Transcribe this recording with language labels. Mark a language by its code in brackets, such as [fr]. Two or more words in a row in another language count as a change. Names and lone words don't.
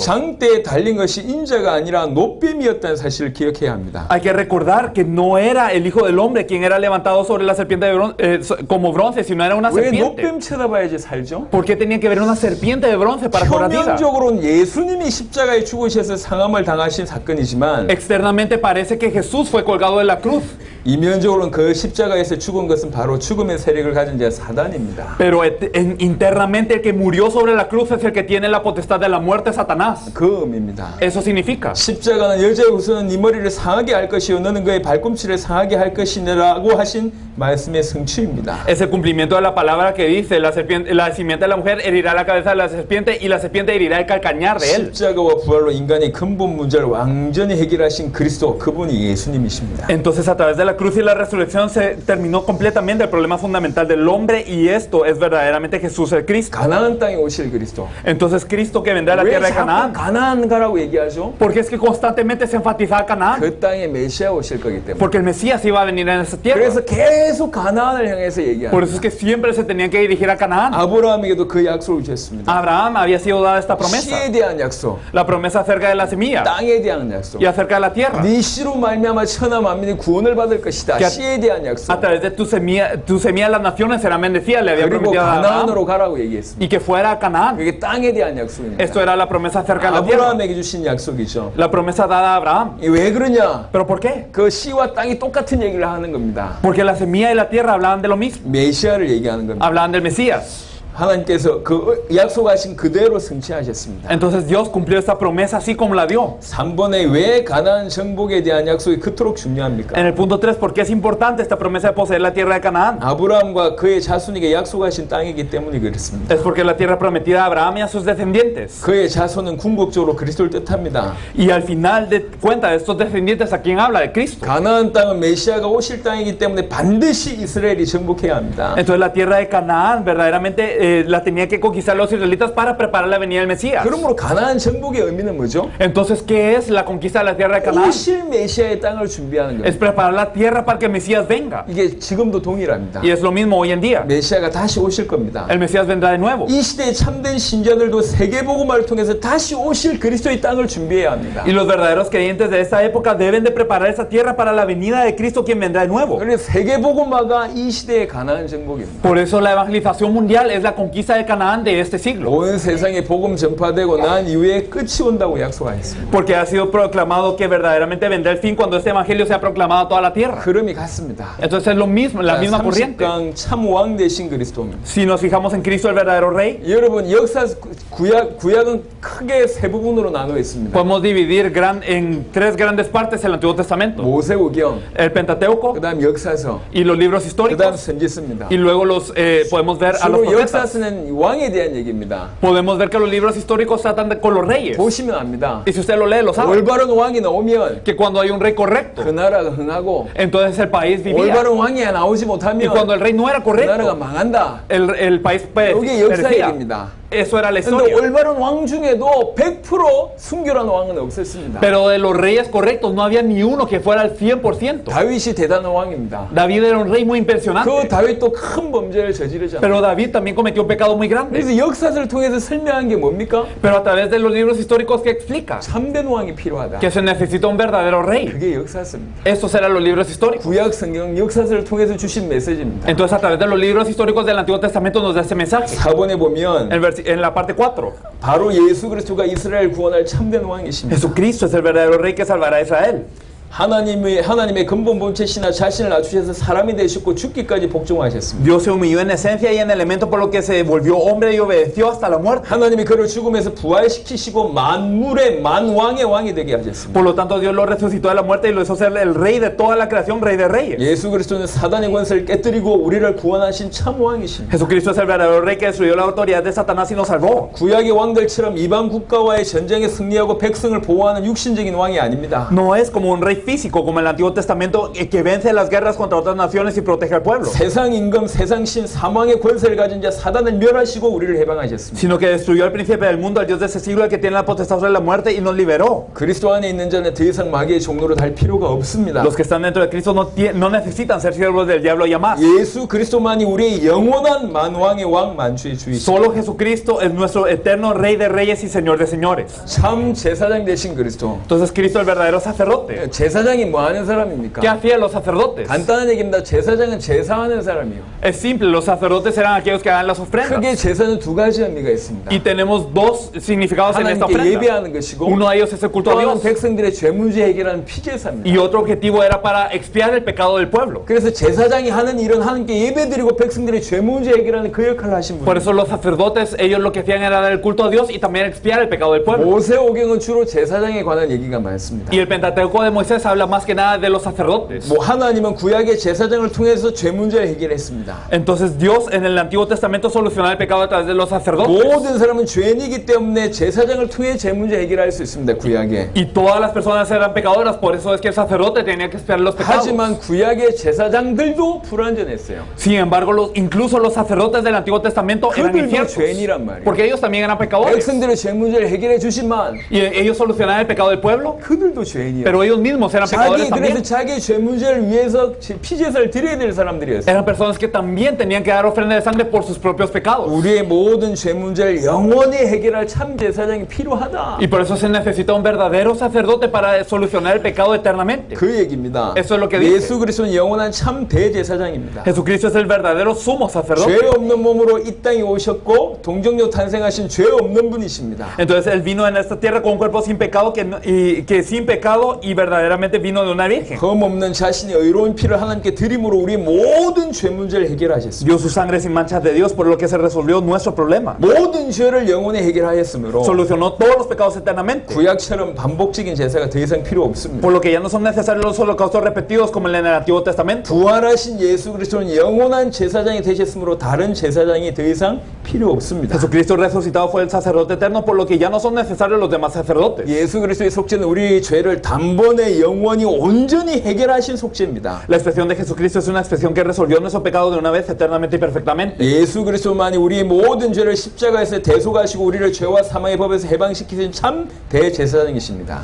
[ko] 장대에 달린 것이 인자가 아니라 노뱀이었다는 사실을 기억해야 합니다. [es] Hay que recordar que no era el Hijo del Hombre quien era levantado sobre la serpiente de como bronce, sino era una [ko] 왜 [es] serpiente. [ko] 노뱀 쳐다봐야지 살죠? [es] ¿Por qué tenía que ver una serpiente de bronce para cobrar vida? [ko] 표면적으로는 예수님이 십자가에 죽으셔서 상함을 당하신 사건이지만 [es] Externamente parece que Jesús fue colgado de la cruz, [ko] 이면적으로는 그 십자가에서 죽은 것은 바로 죽음의 세력을 가진 자 사단입니다. [es] pero internamente el que murió sobre la cruz es el que tiene la potestad de la muerte, Satanás. [ko] 그 의미입니다. [es] Eso significa. [ko] 십자가는 여자의 후손은 네 머리를 상하게 할 것이요 너는 그의 발꿈치를 상하게 할 것이라고 하신 말씀의 성취입니다. [es] Es el cumplimiento de la palabra que dice, la simiente de la mujer herirá la cabeza de la serpiente y la serpiente herirá el calcañar de él. [ko] 십자가와 부활로 인간의 근본 문제를 완전히 해결하신 그리스도, 그분이 예수님이십니다. [es] Entonces a través de la cruz y la resurrección se terminó completamente el problema fundamental del hombre y esto es verdaderamente Jesús el Cristo. [ko] 가나안 땅에 오실 그리스도. [es] Entonces Cristo que vendrá a la [ko] 왜 [es] tierra de [ko] 자꾸 [es] Canaán. [ko] 가나안 가라고 얘기하죠? [es] Porque es que constantemente se enfatizaba Canaán. [ko] 그 땅에 메시아 오실 거기 때문에. [es] Porque el Mesías iba a venir en esa tierra. [ko] 그래서 계속 가나안을 향해서 [es] Por [ko] 얘기합니다. [es] eso es que siempre se tenían que dirigir a Canaán. [ko] 아브라함에게도 그 약속을 주셨습니다. [es] A Abraham había sido dada esta promesa. [ko] 씨에 대한 약속, [es] La promesa acerca de la semilla [ko] 땅에 대한 약속. [es] y acerca de la tierra. [ko] 네 씨로 말미암아 천하 만민이 구원을 받을 것이다. [es] Que [ko] 씨에 대한 [es] A [ko] 약속. [es] través de tu semilla las naciones serán bendecidas, le había [ko] 그리고 [es] prometido a Abraham. [ko] 가나안으로 가라고 얘기했습니다. [es] Y que fuera a Canaán. [ko] 그게 땅에 대한 약속입니다. [es] Esto era la promesa acerca de la tierra. [ko] 아브라함에게 주신 약속이죠. [es] La promesa dada a Abraham. [ko] 이 왜 그러냐? [es] ¿Pero por qué? [ko] 그 씨와 땅이 똑같은 얘기를 하는 겁니다. [es] Porque la semilla y la tierra hablaban de lo mismo. [ko] 메시아를 얘기하는 겁니다. [es] Hablaban del Mesías. [ko] 하나님께서 그 약속하신 그대로 성취하셨습니다. [es] Entonces Dios cumplió esta promesa así como la dio. [ko] 3번에 왜 가나안 정복에 대한 약속이 그토록 중요합니까? [es] En el punto 3, ¿por qué es importante esta promesa de poseer la tierra de Canaán? [ko] 아브라함과 그의 자손에게 약속하신 땅이기 때문에 그렇습니다. [es] Es porque la tierra prometida a Abraham y a sus descendientes. [ko] 그의 자손은 궁극적으로 그리스도를 뜻합니다. [es] Y al final de cuenta de estos descendientes, ¿a quién habla? De Cristo. [ko] 가나안 땅은 메시아가 오실 땅이기 때문에 반드시 이스라엘이 정복해야 합니다. [es] Entonces la tierra de Canaán verdaderamente la tenía que conquistar los israelitas para preparar la venida del Mesías. [ko] 그러므로 가나안 정복의 의미는 뭐죠? [es] Entonces, ¿qué es la conquista de la tierra de Canaán? [ko] 오실 메시아의 땅을 준비하는 [es] Es [ko] 거예요. [es] preparar la tierra para que el Mesías venga. [ko] 이게 지금도 동일합니다. [es] Y es lo mismo hoy en día. [ko] 메시아가 다시 오실 겁니다. [es] El Mesías vendrá de nuevo. [ko] 이 시대의 참된 신자들도 세계복음화를 통해서 다시 오실 그리스도의 땅을 준비해야 합니다. [es] Y los verdaderos creyentes de esta época deben de preparar esa tierra para la venida de Cristo, quien vendrá de nuevo. [ko] 그래서 세계복음화가 이 시대의 가나안 정복입니다. [es] Por eso la evangelización mundial es la conquista de Canaán de este siglo. [ko] 온 세상에 복음 전파되고 난 이후에 끝이 온다고 약속하셨습니다. [es] Porque ha sido proclamado que verdaderamente vendrá el fin cuando este evangelio sea proclamado a toda la tierra. [ko] 흐름이 같습니다. [es] Entonces es lo mismo, la misma corriente. [ko] 30강 참왕 되신 그리스도입니다. [es] Si nos fijamos en Cristo, el verdadero rey, [ko] 여러분 역사 구약은 크게 세 부분으로 나누어 있습니다. [es] podemos dividir en tres grandes partes el Antiguo Testamento. [ko] 모세오경, [es] El Pentateuco [ko] 그다음 역사서, [es] y los libros [ko] 그다음 [es] históricos. [ko] 선지서입니다. [es] Y luego podemos ver a los [ko] 주로 [es] profetas. [ko] 역사서는 왕에 대한 얘기입니다. [es] Podemos ver que los libros históricos tratan con los reyes. [ko] 보시면 압니다. [es] Y si usted lo lee, lo sabe. [ko] 올바른 왕이 나오면 [es] Que cuando hay un rey correcto, [ko] 그 나라가 흥하고 [es] entonces el país vivía. [ko] 올바른 왕이 나오지 [es] Y [ko] 못하면 [es] cuando el rey no era [ko] 그 나라가 [es] correcto, [ko] 망한다. [es] el país [ko] 이게 역사 [es] perecía. [ko] 얘기입니다. [es] Eso era la [ko] 근데 [es] historia. [ko] 올바른 왕 중에도 100% 순결한 왕은 없었습니다. [es] Pero de los reyes correctos no había ni uno que fuera al 100%. [ko] 다윗이 대단한 왕입니다. [es] David era un rey muy [ko] 그 [es] impresionante. [ko] 다윗도 큰 범죄를 저지르잖아요. [es] Pero David también cometió un pecado muy grande. [ko] 그래서 역사를 통해서 설명한 게 뭡니까? [es] Pero a través de los libros históricos que explica [ko] 참된 왕이 필요하다. [es] que se necesita un verdadero rey. [ko] 그게 역사서입니다. [es] Estos eran los libros históricos. [ko] 구약 성경 역사서를 통해서 주신 메시지입니다. [es] Entonces a través de los libros históricos del Antiguo Testamento nos da este mensaje. [ko] 4번에 보면 [es] En la parte 4, [ko] 바로 예수 그리스도가 이스라엘 구원할 참된 왕이십니다. [es] Jesucristo es el verdadero rey que salvará a Israel. [ko] 하나님의 근본 본체시나 자신을 낮추셔서 사람이 되셨고 죽기까지 복종하셨습니다. [es] Dios se humilló en esencia y en elemento por lo que se volvió hombre y obedeció hasta la muerte. [ko] 하나님이 그를 죽음에서 부활시키시고 만물의 만왕의 왕이 되게 하셨습니다. [es] Por lo tanto, Dios lo resucitó de la muerte y lo hizo ser el rey de toda la creación, rey de reyes. [ko] 예수 그리스도는 사단의 권세를 깨뜨리고 우리를 구원하신 참 왕이십니다. [es] Jesucristo es el verdadero rey que destruyó la autoridad de Satanás y nos salvó. [ko] 구약의 왕들처럼 이방 국가와의 전쟁에 승리하고 백성을 보호하는 육신적인 왕이 아닙니다. [es] No es como un rey físico como el Antiguo Testamento que vence las guerras contra otras naciones y protege al pueblo, [ko] 세상 임금, 세상 신, 사망의 권세를 가진 자 사단을 멸하시고 우리를 해방하셨습니다. [es] sino que destruyó al príncipe del mundo, al Dios de ese siglo, el que tiene la potestad sobre la muerte y nos liberó. [ko] 그리스도 안에 있는 자는 더 이상 마귀의 종로로 달 필요가 없습니다. [es] Los que están dentro de Cristo no necesitan ser siervos del diablo ya más. [ko] 예수 그리스도만이 우리의 영원한 만왕의 왕 만주의 주이십니다. [es] Solo Jesucristo es nuestro eterno Rey de Reyes y Señor de Señores. [ko] 참 제사장 되신 그리스도. [es] Entonces Cristo es el verdadero sacerdote. [ko] 제사장이 뭐 하는 사람입니까? [es] ¿Qué hacían los sacerdotes? [ko] 간단한 얘기입니다. 제사장은 제사하는 사람이요. [es] Es simple, los sacerdotes eran aquellos que hagan las ofrendas. [ko] 크게 제사는 두 가지 의미가 있습니다. [es] Y tenemos dos significados en esta [ko] 하나님께 [es] ofrenda. [ko] 예배하는 것이고 [es] Uno de ellos es el culto a [ko] 또 [es] Dios. [ko] 백성들의 죄 문제 해결하는 피제사입니다. [es] Y otro objetivo era para expiar el pecado del pueblo. [ko] 그래서 제사장이 하는 일은 하나님께 예배드리고 백성들의 죄 문제 해결하는 그 역할을 하신 [es] Por [ko] 분입니다. [es] eso los sacerdotes, ellos lo que hacían era dar el culto a Dios y también expiar el pecado del pueblo. [ko] 모세오경은 주로 제사장에 관한 얘기가 많습니다. [es] Y el Pentateuco de Moisés habla más que nada de los sacerdotes. [ko] 뭐 하나님은 구약의 제사장을 통해서 죄 문제를 해결했습니다. [es] Entonces Dios en el Antiguo Testamento solucionaba el pecado a través de los sacerdotes. [ko] 모든 사람은 죄인이기 때문에 제사장을 통해 죄 문제 해결할 수 있습니다. 구약에. [es] Y todas las personas eran pecadoras, por eso es que el sacerdote tenía que expiar los pecados. [ko] 하지만 구약의 제사장들도 불완전했어요. [es] Sin embargo, incluso los sacerdotes del Antiguo Testamento eran [ko] 그들도 [es] infiernos, [ko] 죄인이란 말이에요. [es] porque ellos también eran pecadores. [ko] 백성들의 죄 문제를 해결해 주지만 [es] Y ellos solucionaban el pecado del pueblo, [ko] 그들도 죄인이에요. [es] pero ellos mismos eran pecadores [ko] 그래서 [es] también. [ko] 자기 죄 문제를 위해서 피제사를 드려야 될 사람들이었어요. [es] Eran personas que también tenían que dar ofrenda de sangre por sus propios pecados. [ko] 우리의 모든 죄 문제를 영원히 해결할 참 제사장이 필요하다. [es] Y por eso se necesita un verdadero sacerdote para solucionar el pecado eternamente. [ko] 그 얘기입니다. [es] Eso es lo que dice. [ko] 예수 그리스도는 영원한 참 대제사장입니다. [es] Jesucristo es el verdadero sumo sacerdote. [ko] 죄 없는 몸으로 이 땅에 오셨고 동정녀 탄생하신 죄 없는 분이십니다. [es] Entonces él vino en esta tierra con un cuerpo sin pecado, que sin pecado y verdaderamente vino de una virgen. [ko] 흠 없는 자신의 의로운 피를 하나님께 드림으로 우리 모든 죄 문제를 해결하셨습니다. [es] Dio su sangre sin manchas de Dios, por lo que se resolvió nuestro problema. [ko] 모든 죄를 영원히 해결하였으므로 [es] Solucionó todos los pecados eternamente. [ko] 구약처럼 반복적인 제사가 더 이상 필요 없습니다. [es] Por lo que ya no son necesarios los holocaustos repetidos como en el Antiguo Testamento. [ko] 부활하신 예수 그리스도는 영원한 제사장이 되셨으므로 다른 제사장이 더 이상 필요 없습니다. [es] Jesucristo resucitado fue el sacerdote eterno, por lo que ya no son necesarios los demás sacerdotes. [ko] 예수 그리스도의 속죄는 우리 죄를 단번에 죄를 영원히 온전히 해결하신 속죄입니다. [es] La expresión de Jesucristo es una expresión que resolvió nuestro pecado de una vez eternamente y perfectamente. [ko] 예수 그리스도만이 우리의 모든 죄를 십자가에서 대속하시고 우리를 죄와 사망의 법에서 해방시키신 참 대제사장이십니다.